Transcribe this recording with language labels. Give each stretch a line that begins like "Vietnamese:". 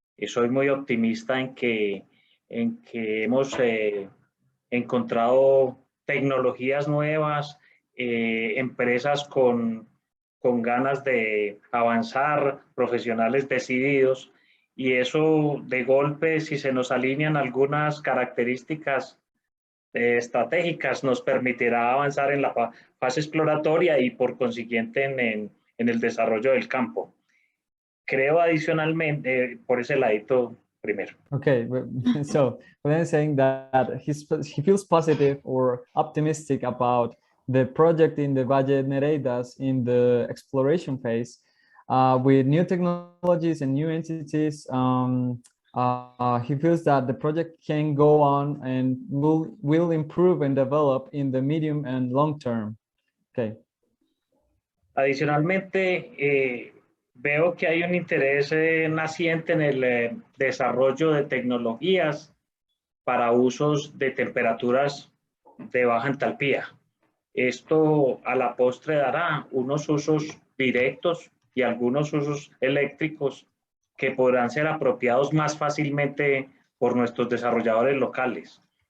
Spanish: Soy muy optimista en que hemos encontrado tecnologías nuevas, empresas con ganas de avanzar, profesionales decididos, y eso de golpe, si se nos alinean algunas características estratégicas, nos permitirá avanzar en la fase exploratoria y por consiguiente en el desarrollo del campo. Creo adicionalmente, por ese ladito primero.
English: Okay, so Julián is saying that he feels positive or optimistic about the project in the Valle de Nereidas in the exploration phase. With new technologies and new entities, he feels that the project can go on and will improve and develop in the medium and long term. Okay.
Spanish: Adicionalmente, veo que hay un interés naciente en el desarrollo de tecnologías para usos de temperaturas de baja entalpía. Esto a la postre dará unos usos directos y algunos usos eléctricos que podrán ser apropiados más fácilmente por nuestros desarrolladores locales.